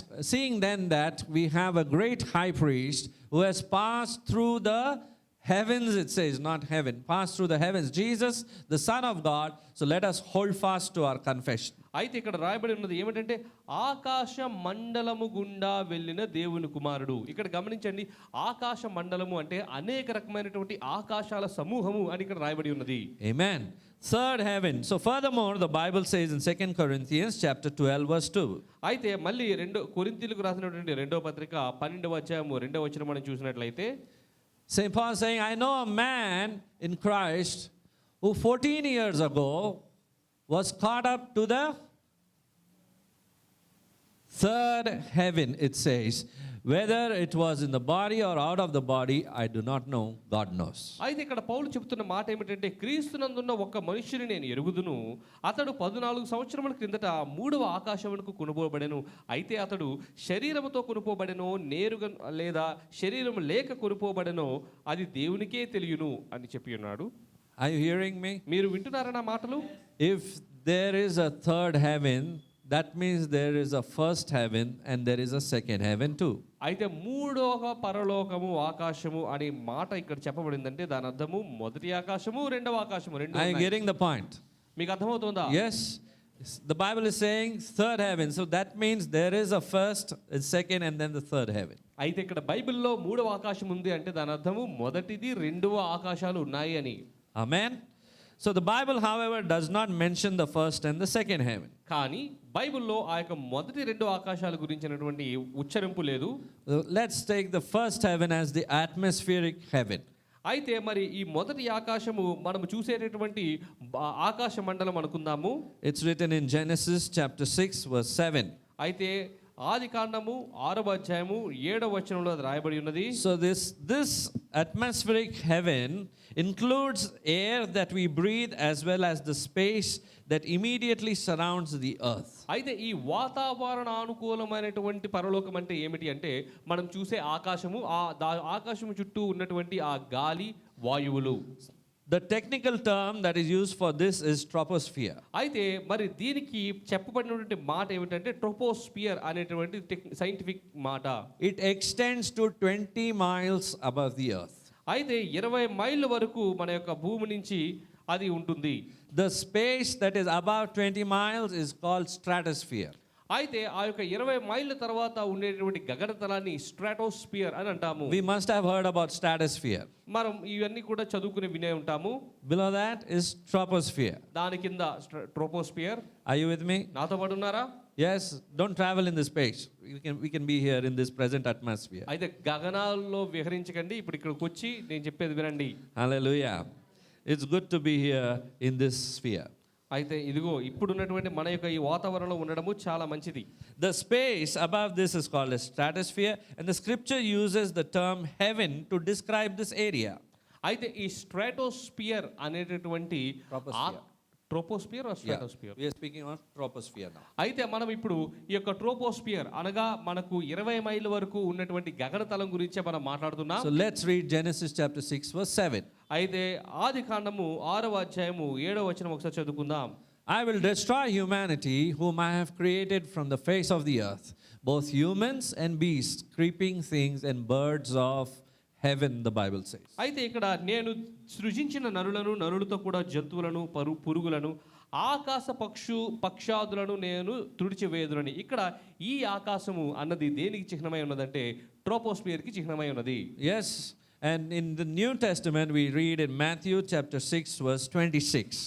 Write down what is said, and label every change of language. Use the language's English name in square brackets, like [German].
[English] Seeing then that we have a great high priest who has passed through the heavens, it says, not heaven, passed through the heavens. Jesus, the Son of God. So let us hold fast to our confession. [Telugu] అయితే ఇక్కడ రాయబడి ఉన్నది ఏమిటంటే ఆకాశ మండలము గుండా వెళ్ళిన దేవుని కుమారుడు. ఇక్కడ గమనించండి, ఆకాశ మండలము అంటే అనేక రకమైనటువంటి ఆకాశాల సమూహము అని ఇక్కడ రాయబడి ఉన్నది. [English] Amen. Third heaven. So furthermore, the Bible says in 2 Corinthians chapter 12 verse 2. [Telugu] అయితే మళ్ళీ కొరింథీయులకు రాసినటువంటి 2వ పత్రిక 12వ అధ్యాయము 2వ వచనం మనం చూసినట్లయితే [English] St. Paul saying, I know a man in Christ who 14 years ago was caught up to the third heaven, it says. Whether it was in the body or out of the body, I do not know. God knows. [Telugu] అయితే ఇక్కడ పౌలు చెప్తున్న మాట ఏమిటంటే క్రీస్తునందున్న ఒక మనుష్యుని నేను ఎరుగుదును, అతడు 14 సంవత్సరముల క్రిందట 3వ ఆకాశమునకు కొనుపోబడెను. అయితే అతడు శరీరముతో కొనుపోబడెనో నేరుగా లేదా శరీరం లేక కొనుపోబడెనో అది దేవునికే తెలియను అని చెప్పి ఉన్నాడు. [English] Are you hearing me? [Telugu] మీరు వింటున్నారా నా మాటలు? [English] If there is a third heaven, that means there is a first heaven and there is a second heaven too. [Telugu] అయితే 3వ పరలోకము ఆకాశము అనే మాట ఇక్కడ చెప్పబడిందంటే దాని అర్థము మొదటి ఆకాశము 2వ ఆకాశము రెండు [English] Are you getting the point? [Telugu] మీకు అర్థమవుతుందా? [English] Yes. The Bible is saying third heaven. So that means there is a first, a second, and then the third heaven. [Telugu] అయితే ఇక్కడ బైబిల్లో 3వ ఆకాశం ఉంది అంటే దాని అర్థము మొదటిది 2వ ఆకాశాలు ఉన్నాయి అని. [English] Amen. So the Bible, however, does not mention the first and the second heaven. [Telugu] కానీ బైబిల్లో ఆ యొక్క మొదటి 2 ఆకాశాల గురించినటువంటి ఉచ్చరింపు లేదు. [English] Let's take the first heaven as the atmospheric heaven. [Telugu] అయితే మరి ఈ మొదటి ఆకాశము మనం చూసేటటువంటి ఆకాశ మండలం అనుకుందాము. [English] It's written in Genesis chapter 6 verse 7. [Telugu] అయితే ఆది కాండము 6వ అధ్యాయము 7వ వచనంలో అది రాయబడి ఉన్నది. [English] So this atmospheric heaven includes air that we breathe as well as the space that immediately surrounds the earth. [Telugu] అయితే ఈ వాతావరణ అనుకూలమైనటువంటి పరలోకం అంటే ఏమిటి అంటే మనం చూసే ఆకాశము ఆకాశము చుట్టూ ఉన్నటువంటి ఆ గాలి వాయువులు. [English] The technical term that is used for this is troposphere. [Telugu] అయితే మరి దీనికి చెప్పబడినటువంటి మాట ఏమిటంటే ట్రోపోస్పియర్ అనేటువంటి సైంటిఫిక్ మాట. [English] It extends to 20 miles above the earth. [Telugu] అయితే 20 మైళ్ళ వరకు మన యొక్క భూమి నుంచి అది ఉంటుంది. [English] The space that is above 20 miles is called stratosphere. [Telugu] అయితే ఆ యొక్క 20 మైళ్ళ తర్వాత ఉండేటువంటి గగనతలాన్ని స్ట్రాటోస్పియర్ అని అంటాము. [English] We must have heard about stratosphere. [Telugu] మనం ఇవన్నీ కూడా చదువుకుని వినే ఉంటాము. [English] Below that is troposphere. [Telugu] దాని కింద troposphere. [English] Are you with me? [Telugu] నాతో పాటు ఉన్నారా? [English] Yes, don't travel in this space. We can be here in this present atmosphere. [Telugu] అయితే గగనాల్లో విహరించకండి, ఇప్పుడు ఇక్కడికి వచ్చి నేను చెప్పేది వినండి. [English] Hallelujah. It's good to be here in this sphere. [Telugu] అయితే ఇదిగో ఇప్పుడున్నటువంటి మన యొక్క ఈ వాతావరణంలో ఉండడము చాలా మంచిది. [English] The space above this is called a stratosphere, and the scripture uses the term heaven to describe this area. [Telugu] అయితే ఈ స్ట్రాటోస్పియర్ అనేటటువంటి [English] Troposphere. Troposphere or stratosphere? We are speaking of troposphere now. [Telugu] అయితే మనం ఇప్పుడు ఈ యొక్క ట్రోపోస్పియర్ అనగా మనకు 20 మైళ్ళ వరకు ఉన్నటువంటి గగనతలం గురించే మనం మాట్లాడుతున్నాం. [English] So let's read Genesis chapter 6 verse 7. [Telugu] అయితే ఆది కాండము 6వ అధ్యాయము 7వ వచనం ఒకసారి చదువుకుందాం. [English] I will destroy humanity whom I have created from the face of the earth, both humans and beasts, creeping things and birds of heaven, the Bible says. [Telugu] అయితే ఇక్కడ నేను సృజించిన నరులతో కూడా జంతువులను పురుగులను ఆకాశ పక్షాదులను నేను తుడిచివేదునని. ఇక్కడ ఈ ఆకాశము అన్నది దేనికి చిహ్నమై ఉన్నదంటే ట్రోపోస్పియర్కి చిహ్నమై ఉన్నది. [English] Yes. And in the New Testament we read in Matthew chapter 6 verse 26.